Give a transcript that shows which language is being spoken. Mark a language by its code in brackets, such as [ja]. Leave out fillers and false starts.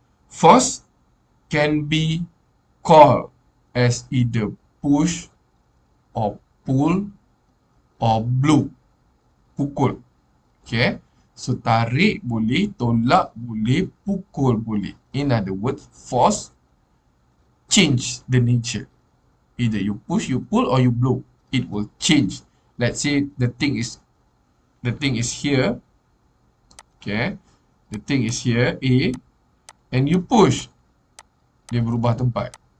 [en] Force can be called as either push or pull or blow. [ms] Pukul. Okay. So tarik boleh, tolak boleh, pukul boleh. [en] In other words, force change the nature. Either you push, you pull, or you blow. It will change. Let's say the thing is here. Okay. The thing is here, A, and you push. [ms] Dia berubah tempat.